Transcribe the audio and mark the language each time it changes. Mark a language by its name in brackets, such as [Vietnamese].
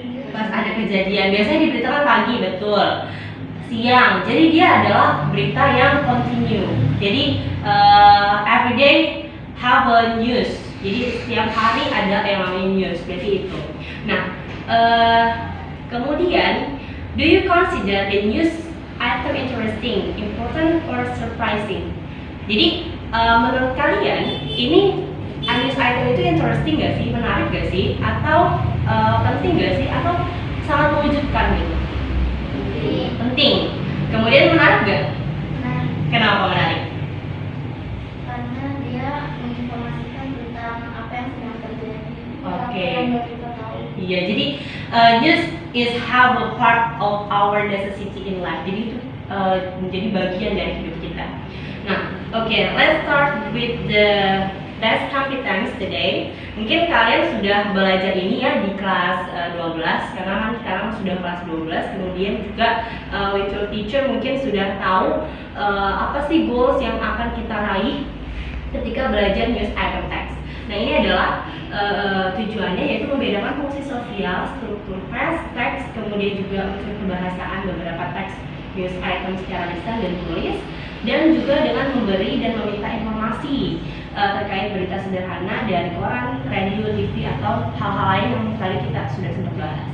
[Indonesian] Pas ada kejadian, biasanya diberitakan pagi, betul. Siang, jadi dia adalah berita yang continue. Jadi [English] every day have a news. [Indonesian] Jadi setiap hari ada yang namanya news, berarti itu. Nah, kemudian, [English] do you consider the news item interesting, important, or surprising? [Indonesian] Jadi menurut kalian ini news item itu interesting gak sih, menarik gak sih, atau penting gak sih, atau sangat mewujudkan gitu? Penting. Kemudian menarik gak? Kenapa menarik? Karena dia menginformasikan tentang apa yang sedang terjadi. Oke. Yang kita tahu. Iya, jadi [English] news is have a part of our necessity in life. [Indonesian] Jadi itu menjadi bagian dari hidup kita. [English] Nah, oke, let's start with the best competence today. [Indonesian] Mungkin kalian sudah belajar ini ya di kelas 12, karena kan sekarang sudah kelas 12. Kemudian juga [English] with your teacher [Indonesian] mungkin sudah tahu apa sih goals yang akan kita raih ketika belajar news item text. Nah, ini adalah tujuannya yaitu membedakan fungsi sosial, struktur teks, kemudian juga unsur kebahasaan beberapa teks news item secara lisan dan tulis, dan juga dengan memberi dan meminta informasi terkait berita sederhana dari koran, radio, TV, atau hal-hal lain yang tadi kita sudah sempat bahas.